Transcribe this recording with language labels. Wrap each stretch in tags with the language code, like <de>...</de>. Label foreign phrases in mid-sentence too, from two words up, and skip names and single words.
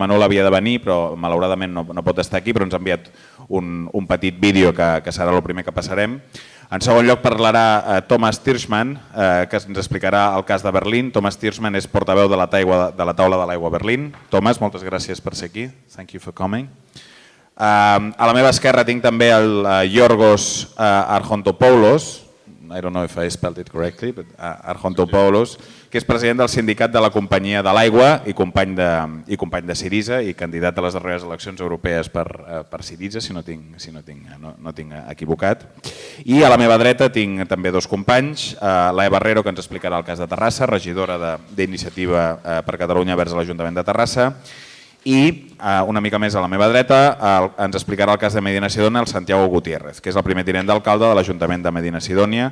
<ca>L'Emanuel havia de venir, però malauradament no pot estar aquí, però ens ha enviat un petit vídeo que serà el primer que passarem. En segon lloc parlarà Thomas Tiersman, que ens explicarà el cas de Berlín. Thomas Tiersman és portaveu de la taula de l'aigua a Berlín. Thomas, moltes gràcies per ser aquí.</ca> <en>Thank you for coming.</en> <ca>A la meva esquerra tinc també el Yorgos Archontopoulos,</ca> <en>I don't know if I spelled it correctly,</en> <ca>but Archontopoulos, que és president del sindicat de la Companyia de l'Aigua i company de Syriza i candidat a les darreres eleccions europees per Syriza, si no tinc equivocat. I a la meva dreta tinc també dos companys, l'Eva Barrero, que ens explicarà el cas de Terrassa, regidora d'Iniciativa per Catalunya vers l'Ajuntament de Terrassa, i una mica més a la meva dreta ens explicarà el cas de Medina Sidonia el Santiago Gutiérrez, que és el primer tinent d'alcalde de l'Ajuntament de Medina Sidonia.</ca>